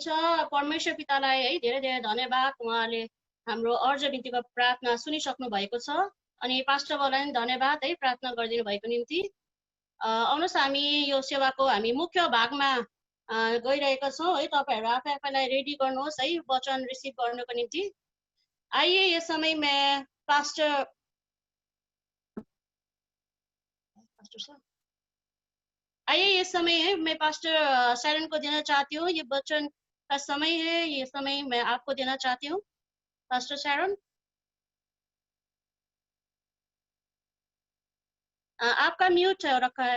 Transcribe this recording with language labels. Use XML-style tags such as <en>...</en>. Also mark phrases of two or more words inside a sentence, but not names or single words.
<ne>परमेश्वर पितालाई है धेरै धेरै धन्यवाद। उहाँले हाम्रो अर्ज बिन्तीको प्रार्थना सुनिसक्नु भएको छ अनि पास्टर बाबुलाई पनि धन्यवाद है प्रार्थना गरिदिनु भएको निम्ति। आउनुहोस् हामी यो सेवाको हामी मुख्य भागमा गइरहेका छौँ है। तपाईँहरू आफैलाई रेडी गर्नुहोस् है वचन रिसिभ गर्नको निम्ति।</ne> <hi>आइए ये समय में पास्टर आइए ये समय है मैं पास्टर शरण को देना चाहती हूँ। ये वचन का समय है, ये समय मैं आपको देना चाहती हूँ। पास्टर शरण, आपका म्यूट रखा है।</hi>